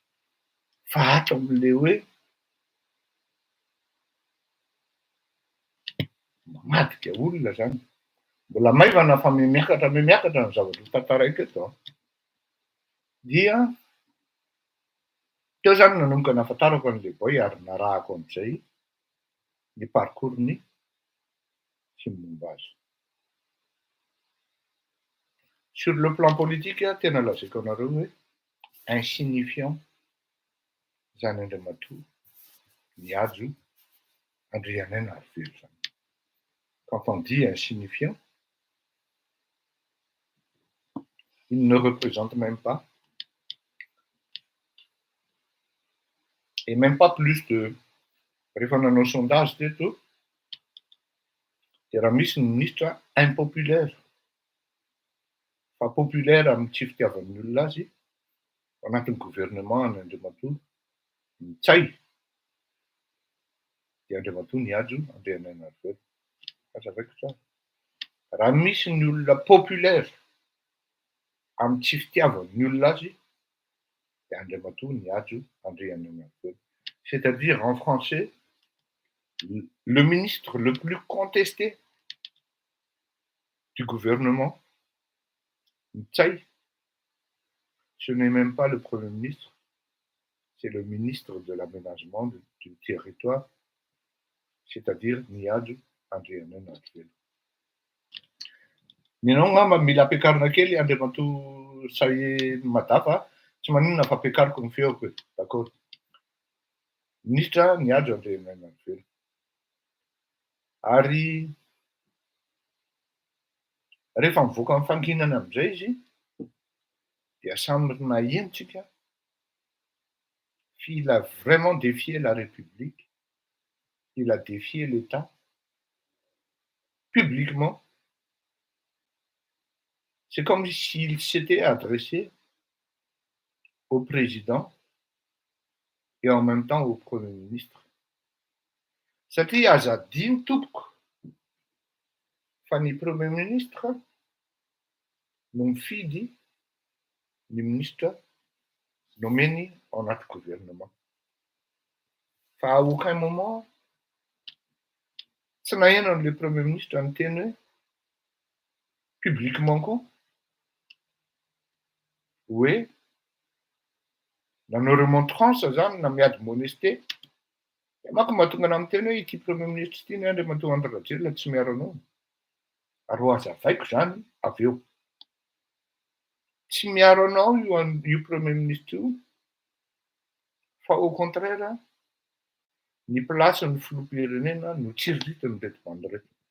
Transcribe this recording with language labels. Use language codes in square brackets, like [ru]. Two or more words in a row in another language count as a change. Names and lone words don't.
[mg] Fa ato amin'le hoe mamadika olona zany, mbola maivana fa miakatra ny zavatra tantaraiko eto. Dia teo zany nanomboka nahafantarako an'le boy ary narahako amin'izay ny parcours-ny sy ny momba azy. [fr] Sur le plan politique, [mg] tena lazaiko anareo hoe insignifiant zany Andriamatoa mihajo Andrianenina Arivelo zany. [fr] Quand on dit insignifiant, il ne représente même pas, et même pas plus de, [mg] rehefa nanao sondage teto, de raha misy ny [fr] ministre impopulaire, [mg] fa populaire amin'ny tsy fitiavan'ny olona azy, anatin'ny gouvernement ny Andriamatoa, Ntsay, de Andriamatoa nihajo Andrianenina Arivelo. Azavaiko tsara. Raha misy ny olona populaire amin'ny tsy fitiavan'ny olona azy, de Andriamatoa nihajo Andrianenina Arivelo. [fr] C'est-à-dire en français, le ministre le plus contesté du gouvernement, Ntsay, ce n'est même pas le Premier ministre, c'est le ministre de l'aménagement du territoire, c'est-à-dire nihajo Andrianenina Arivelo. [mg] Ninao ngamba mila ampiakarina kely Andriamatoa Say Madafa, tsy maninona fa ampiakariko ny feoko e, d'accord. Ministra nihajo Andrianenina Arivelo. Ary rehefa mivoaka amin'ny fanginana amin'izay izy, dia samy nahentsika [fr] il a vraiment défié la République, il a défié l'État publiquement. C'est comme s'il s'était adressé au président et en même temps au Premier ministre. [mg] Satria aza adino tompoko fa ny [fr] Premier ministre [mg] no mifidy ny [fr] ministre nommé [mg] en anaty gouvernement. Fa [fr] à aucun moment [mg] tsy naheno an'le [fr] Premier ministre [mg] ny teny hoe publiquement koa hoe nanao remontrance zany na miady monesté maka mahatonga ana amin'ny teny hoe ity [fr] premier ministre [mg] ity ny Andriamatoa Andry tsy miaro anao ary ho azavaiko zany avy eo tsy miaro anao io [fr] premier ministre [mg] io fa [fr] au contraire [mg] ny placen'ny filoham-pirenena no tsiriritiny reto bandy reto.